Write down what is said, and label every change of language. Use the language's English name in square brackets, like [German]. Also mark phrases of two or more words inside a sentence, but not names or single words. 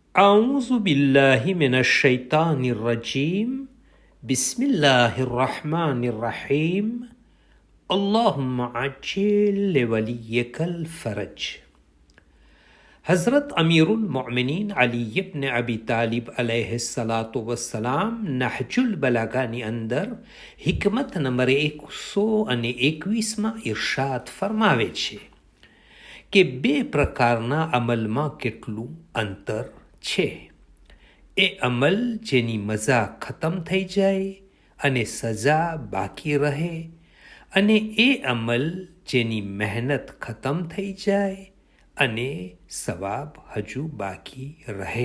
[Arabic] أعوذ بالله من الشيطان الرجيم بسم الله الرحمن الرحيم اللهم عجل لوليك الفرج. [Gujarati] हज़रत अमीरुल मोमिनीन अली इब्न अबी तालिब [Arabic] عليه الصلاة والسلام [Gujarati] નહજુલ બલાગાની અંદર હિકમત નંબર 121માં ઇરશાદ ફરમાવે છે કે બે પ્રકારના અમલમાં કેટલું અંતર છે. એ અમલ જેની મજા ખતમ થઈ જાય અને સજા બાકી રહે, અને એ અમલ જેની મહેનત ખતમ થઈ જાય અને સવાબ હજુ બાકી રહે.